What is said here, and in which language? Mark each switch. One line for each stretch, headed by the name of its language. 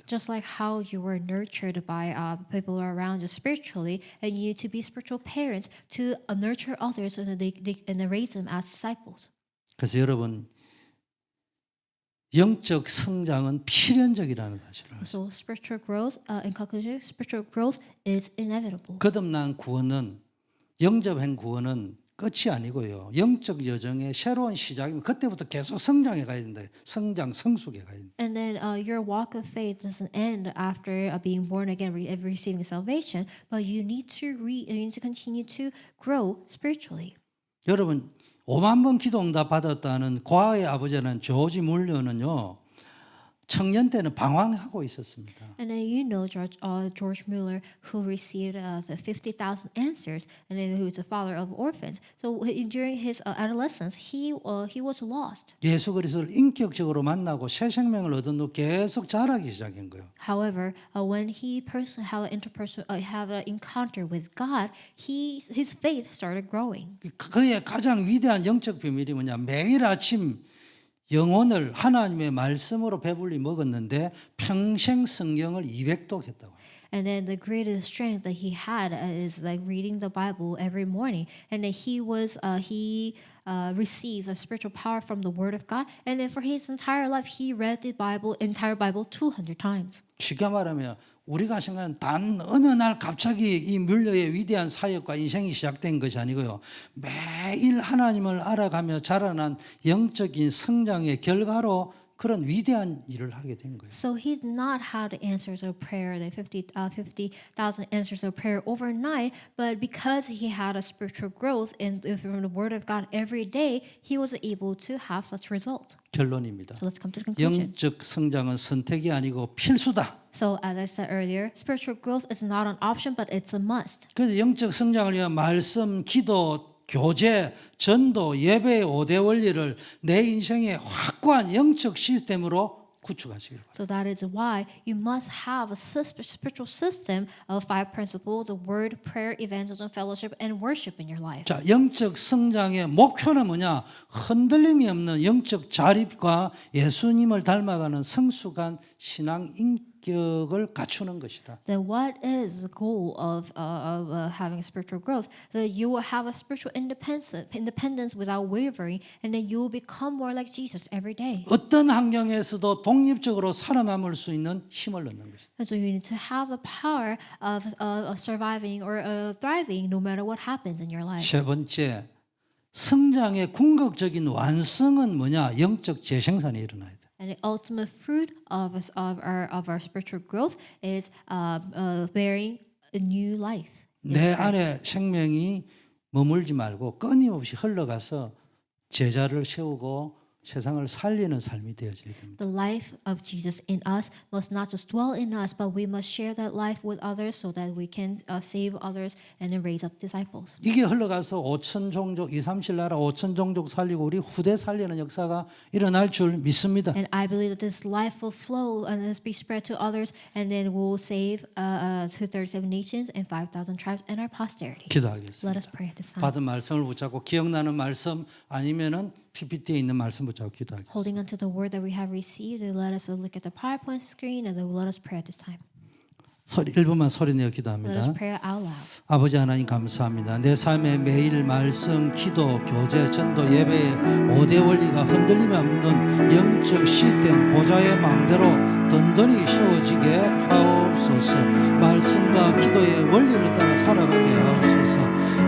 English: Just like how you were nurtured by people around you spiritually, and you need to be spiritual parents to nurture others and raise them as disciples.
Korean: 그래서 여러분 영적 성장은 필연적이라는 사실을 알아요.
English: So spiritual growth, in conclusion, spiritual growth is inevitable.
Korean: 거듭난 구원은 영접한 구원은 끝이 아니고요. 영적 여정의 새로운 시작이면 그때부터 계속 성장해 가야 된다. 성장, 성숙해 가야 된다.
English: And then your walk of faith doesn't end after being born again, receiving salvation, but you need to continue to grow spiritually.
Korean: 여러분 5만 번 기도 응답 받았다는 과거의 아버지라는 조지 물러는요. 청년 때는 방황하고 있었습니다.
English: And then you know George Mueller, who received the 50,000 answers, and then who is the father of orphans. So during his adolescence, he was lost.
Korean: 예수 그리스도를 인격적으로 만나고 새 생명을 얻은 후 계속 자라기 시작한 거예요.
English: However, when he have an encounter with God, his faith started growing.
Korean: 그의 가장 위대한 영적 비밀이 뭐냐? 매일 아침 영혼을 하나님의 말씀으로 배불리 먹었는데 평생 성경을 200독 했다고.
English: And then the greatest strength that he had is like reading the Bible every morning. And then he received a spiritual power from the Word of God. And then for his entire life, he read the entire Bible 200 times.
Korean: 쉽게 말하면 우리가 생각하는 단 어느 날 갑자기 이 뮬러의 위대한 사역과 인생이 시작된 것이 아니고요. 매일 하나님을 알아가며 자라난 영적인 성장의 결과로 그런 위대한 일을 하게 된 거예요.
English: So he did not have the answers of prayer, the 50,000 answers of prayer overnight, but because he had a spiritual growth from the Word of God every day, he was able to have such results.
Korean: 결론입니다.
English: So let's come to the conclusion.
Korean: 영적 성장은 선택이 아니고 필수다.
English: So as I said earlier, spiritual growth is not an option, but it's a must.
Korean: 그래서 영적 성장을 위한 말씀, 기도, 교제, 전도, 예배의 5대 원리를 내 인생의 확고한 영적 시스템으로 구축하시기를 바랍니다.
English: So that is why you must have a spiritual system of 5 principles of word, prayer, evangelism, fellowship, and worship in your life.
Korean: 자, 영적 성장의 목표는 뭐냐? 흔들림이 없는 영적 자립과 예수님을 닮아가는 성숙한 신앙 인격을 갖추는 것이다.
English: Then what is the goal of having spiritual growth? That you will have a spiritual independence without wavering, and then you will become more like Jesus every day.
Korean: 어떤 환경에서도 독립적으로 살아남을 수 있는 힘을 얻는 것이다.
English: And so you need to have the power of surviving or thriving no matter what happens in your life.
Korean: 세 번째, 성장의 궁극적인 완성은 뭐냐? 영적 재생산이 일어나야 돼.
English: And the ultimate fruit of our spiritual growth is bearing a new life.
Korean: 내 안에 생명이 머물지 말고 끊임없이 흘러가서 제자를 세우고 세상을 살리는 삶이 되어져야 됩니다.
English: The life of Jesus in us must not just dwell in us, but we must share that life with others so that we can save others and then raise up disciples.
Korean: 이게 흘러가서 5천 종족, 2, 3, 7 나라 5천 종족 살리고 우리 후대 살리는 역사가 일어날 줄 믿습니다.
English: And I believe that this life will flow and be spread to others, and then we'll save 237 nations and 5,000 tribes and our posterity.
Korean: 기도하겠습니다.
English: Let us pray at this time.
Korean: 받은 말씀을 붙잡고 기억나는 말씀 아니면은 PPT에 있는 말씀 붙잡고 기도하겠습니다.
English: Holding on to the word that we have received, let us look at the PowerPoint screen and then let us pray at this time.
Korean: 1분만 소리내어
English: Let us pray out loud.
Korean: 아버지 하나님 감사합니다. 내 삶의 매일 말씀, 기도, 교제, 전도, 예배의 5대 원리가 흔들림이 없는 영적 시스템 보좌의 망대로 든든히 세워지게 하옵소서. 말씀과 기도의 원리를 따라 살아가게 하옵소서.